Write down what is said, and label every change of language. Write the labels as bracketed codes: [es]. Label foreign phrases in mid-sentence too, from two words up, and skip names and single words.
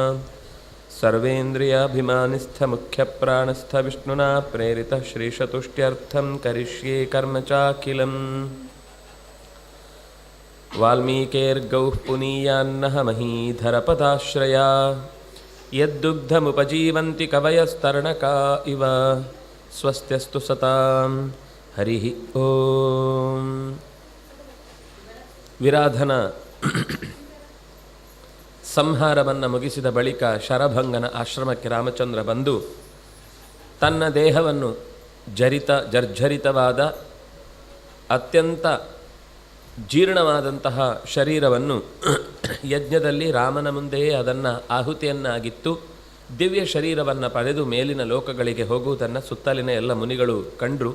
[sa] सर्वेन्द्रियाभिमानिस्थमुख्यप्राणस्थविष्णुना प्रेरितः श्रीशतुष्ट्यर्थं करिष्ये कर्म चाखिलम् वाल्मीकेर्गौः पुनीयान्नः महीधरपदाश्रया यद्दुग्धमुपजीवन्ति कवयस्तरणका इव स्वस्त्यस्तु सतां हरिः ओम्। [kn] ವಿರಾಧನ ಸಂಹಾರವನ್ನು ಮುಗಿಸಿದ ಬಳಿಕ ಶರಭಂಗನ ಆಶ್ರಮಕ್ಕೆ ರಾಮಚಂದ್ರ ಬಂದು ತನ್ನ ದೇಹವನ್ನು ಜರ್ಜರಿತವಾದ ಅತ್ಯಂತ ಜೀರ್ಣವಾದಂತಹ ಶರೀರವನ್ನು ಯಜ್ಞದಲ್ಲಿ ರಾಮನ ಮುಂದೆಯೇ ಅದನ್ನು ಆಹುತಿಯನ್ನಾಗಿತ್ತು ದಿವ್ಯ ಶರೀರವನ್ನು ಪಡೆದು ಮೇಲಿನ ಲೋಕಗಳಿಗೆ ಹೋಗುವುದನ್ನು ಸುತ್ತಲಿನ ಎಲ್ಲ ಮುನಿಗಳು ಕಂಡರು.